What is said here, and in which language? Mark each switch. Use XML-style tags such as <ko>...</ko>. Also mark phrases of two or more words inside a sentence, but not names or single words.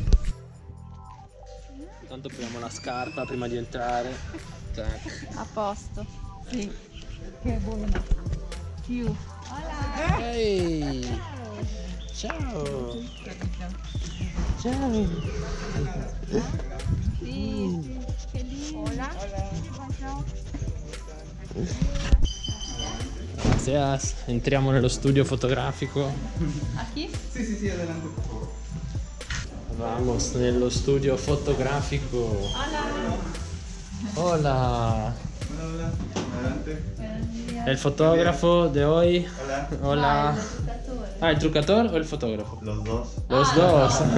<it>Intanto proviamo la scarpa prima di entrare. Tac. A posto. Sì. Che buona. Più. Ehi! Ciao! Ciao!</it> <es>Sì, che lindo. Gracias.</es> <it>Entriamo nello studio fotografico.</it> <es>Aquí? Sí, adelante, por favor.</es> <it>Vamos nello studio fotografico.</it> <es>Hola. Hola, adelante.</es> <it>È il fotografo</it> <es>de hoy. Hola. Hola.</es> <it>Ah, il truccatore o il fotografo?</it> <es>Los dos. Los dos.</es>